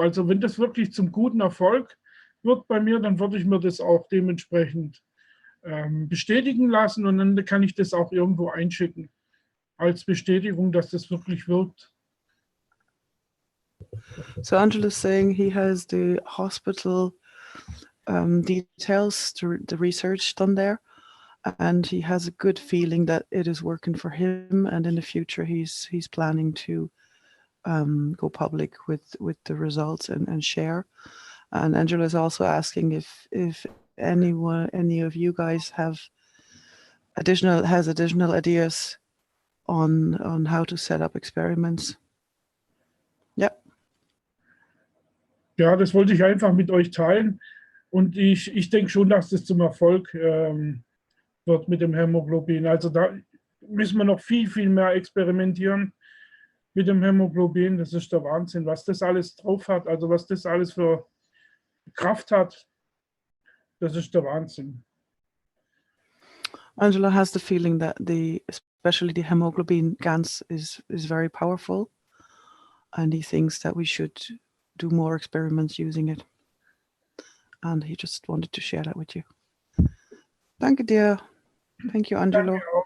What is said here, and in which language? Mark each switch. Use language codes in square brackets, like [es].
[de] Also wenn das wirklich zum guten Erfolg wird bei mir, dann würde ich mir das auch dementsprechend bestätigen lassen, und dann kann ich das auch irgendwo einschicken als Bestätigung, dass das wirklich wirkt. [en] So Angelo is saying he has the hospital details, the research done there, and he has a good feeling that it is working for him, and in the future he's planning to go public with the results and share. And Angelo is also asking if any of you guys has additional ideas on how to set up experiments. [de] Ja. Ja, das wollte ich einfach mit euch teilen, und ich denke schon, dass das zum Erfolg wird mit dem Hämoglobin. Also da müssen wir noch viel, viel mehr experimentieren mit dem Hämoglobin. Das ist der Wahnsinn, was das alles drauf hat, also was das alles für Kraft hat. Das ist der Wahnsinn. [en] Angelo has the feeling that especially the hemoglobin GANS is very powerful, and he thinks that we should do more experiments using it. And he just wanted to share that with you. [de] Danke dir. [en] Thank you, Angelo.